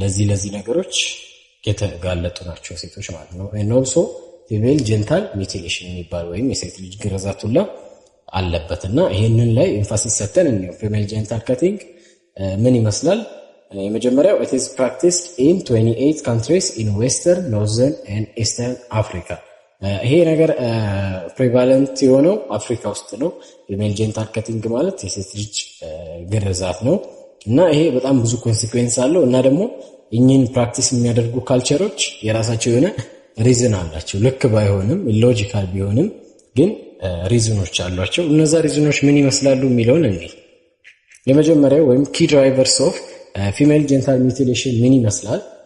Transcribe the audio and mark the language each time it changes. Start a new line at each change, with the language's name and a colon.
Amharic: ለዚህ ነገሮች የተጋለጡ ናቸው ሴቶች ማለት ነው።
English: and also female genital mutilation
Amharic: የሚባል ወይም የሴት ልጅ ግርዛት ሁላ አለበትና ይሄንን ላይ ኤምፋሲስ ሰተን ነው። female genital cutting ምን ይመስላል? የመጀመሪያው
English: it is practiced in 28 countries in western, northern and eastern Africa.
Amharic: ይሄ ነገር ፕሪቫለንት የሆነው አፍሪካ ውስጥ ነው። female genital cutting ማለት የሴት ልጅ ግርዛት ነው እና ይሄ በጣም ብዙ ኮንሲኩዌንስ አለው። እና ደግሞ እኚህን ፕራክቲስ የሚያደርጉ ካልቸሮች የራሳቸው የሆነ ሪዝን አላቸው። ልክ ባይሆንም ኢሎጂካል ቢሆንም ግን ሪዝኖች አሏቸው። እነዛ ሪዝኖች ምን ይመስላሉ የሚለውን እንይ። የመጀመሪያው ወይም ኪ ድራይቨርስ ኦፍ ፊሜል ጀንታል ሚውቲሌሽን ምን ይመስላል?